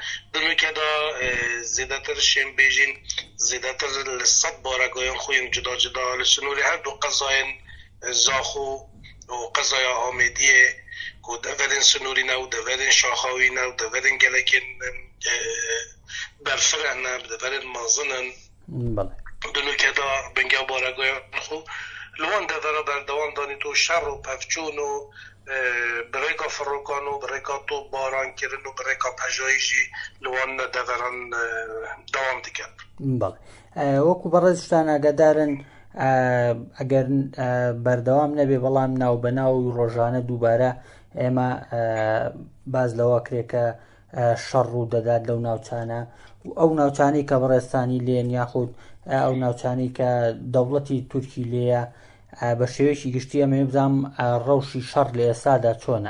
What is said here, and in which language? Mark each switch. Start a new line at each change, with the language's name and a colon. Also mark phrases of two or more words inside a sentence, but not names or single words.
Kurdish: Dinûke da zêdetir şên bêjin zêdetir li 100 baregahên xwe yên cuda cuda li Sinûrî her du qezayên Zaxo û qezaya Amêdiyê ku deverên Sinûrî ne û deverên Şaxawî ne û deverên gelekên berfireh ne deverên mezin in. Dinûke da bingev baregahên xwe li wan devera berdewam danît û şer û pevçûn û birêka firokan û birêka topbarankirin û birêka pejayî jî li wan deveran dewam dike.
Central Kurdish: وەکو بەڕێز شتان ئاگادارن ئەگەر بەردەوام نەبێ بەڵام ناوبەناو و ڕۆژانە دووبارە ئێمە باز لەوە کرێکە شەڕ ڕوو دەدات لەو ناوچانە و ئەو ناوچانەی کە بەڕێستانی لێن یاخود ئەو ناوچانەی کە دەوڵەتی تورکی لێیە بە شێوەیەکی گشتی ئەمە بزانم ڕەوشی شەڕ لە ئێستادا چۆنە؟